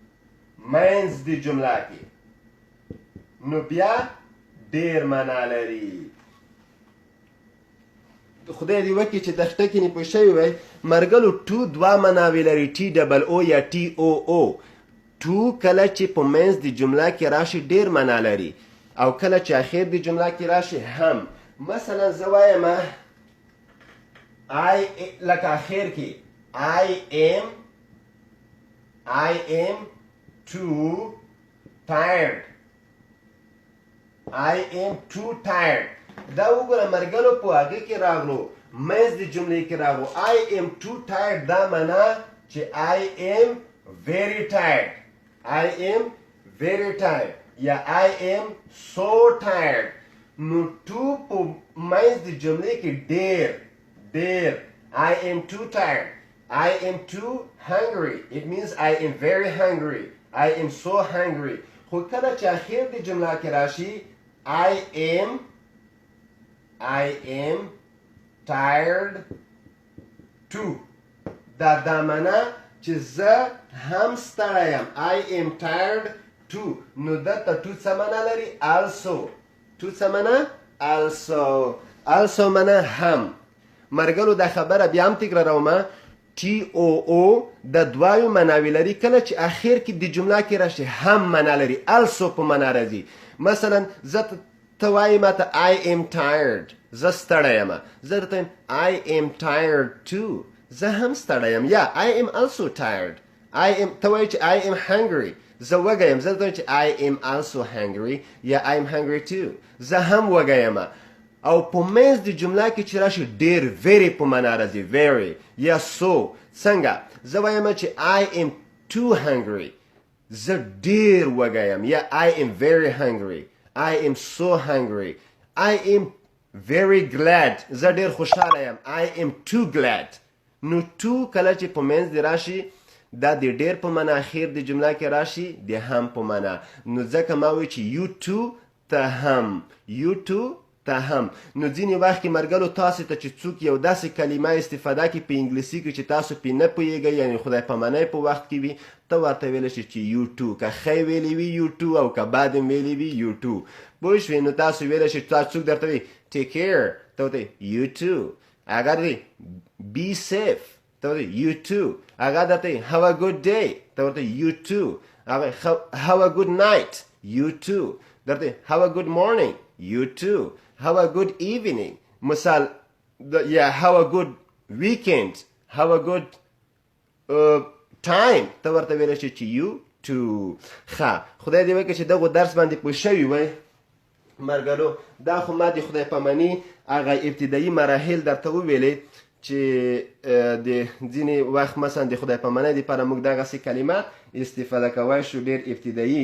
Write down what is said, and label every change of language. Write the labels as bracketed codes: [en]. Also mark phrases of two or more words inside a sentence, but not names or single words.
[ps] نو بیا ډیر معنا لري خدای دې وکړي چې د خټکې نه پوه شوي وی مرګلو ټو دوه مناوې لري ټي ډبل او یا ټي او او ټو کله چې په منځ د جمله کې راشي ډېر معنا لري او کله چې اخر د جمله کې راشي هم مثلا زه وایم لکه اخر کې [en] I am too tired [ps] دا وګوره مرګلو په هغې کې راغلو منځ د جملې کې راغلو [en] I am too tired [ps] دا معنا چې [en] I am very tired یا I am so tired [ps] نو to په منځ د جملې کې ډېر [en] I am too tired I am too hungry it means I am very hungry I am so hungry [ps] خو کله چې اخر د جمله کې راشي [en] I am tired too [ps] دا معنا چې زه هم ستړی یم [en] I am tired too [ps] نو دلته to څه معنا لري also معنا هم مرګلو دا خبره بیا هم تکراروم ټي او او د دوایو معناوې لري کله چې اخر کې د جمله کې راشي هم معنا لري also په معنا راځي مثلا زه ته وایي ماته [en] I am tired [ps] زه ستړی یم زه درته وایم [en] I am tired too [ps] زه هم ستړی یم یا [en] I am also tired [ps] ته وایي چې [en] I am hungry [ps] زه وږی یم زه درته وایم چې [en] I am also hungry [ps] یا [en] I am hungry too [ps] زه هم وږی یم او په منځ د جمله کې چې راشي ډېر very په معنا راځي very یا so څنګه زه وایم چې [en] I am too hungry [ps] زه ډېر وږی یم یا [en] I am very hungry I am so hungry I am very glad [ps] زه ډېر خوشحاله یم [en] I am too glad [ps] نو to کله چې په منځ د راشي دا د ډېر په معنا اخر د جمله کې راشي د هم په معنا نو ځکه ما وایي چې [en] you too [ps] ته هم نو ځینې وخت کې مرګلو تاسې ته چې څوک یو داسې کلمه استفاده کړي په انګلیسي کې چې تاسو پې نه پوهېږئ یعنې خدای پامانی په وخت کې وي ته ورته ویلی شي چې [en] you too [ps] که ښی ویلی وي [en] you too [ps] او که بد هم ویلی وي [en] you too [ps] پوه شوې نو تاسو ویلی شئ څوک درته وي [en] take care [ps] ته ورته [en] you too [ps] هغه درته [en] be safe [ps] ته ورته [en] you too [ps] هغه درته [en] have a good day [ps] ته ورته [en] you too have a good night you too درته have a good morning you too have a good evening مثال have a good weekend have a good [ps] time ته ورته ویلی شي چې [en] you too [ps] ښه خدای دې وکړي چې دغو درس باندې پوه شوي وئ مرګلو دا خو ما د خدای پاماني هغه ابتدایي مراحل درته وویلې چې د ځینې وخت مثلا د خدای پامانۍ دپاره موږ دغسې کلمات استفاده کوی شو ډېر ابتدایي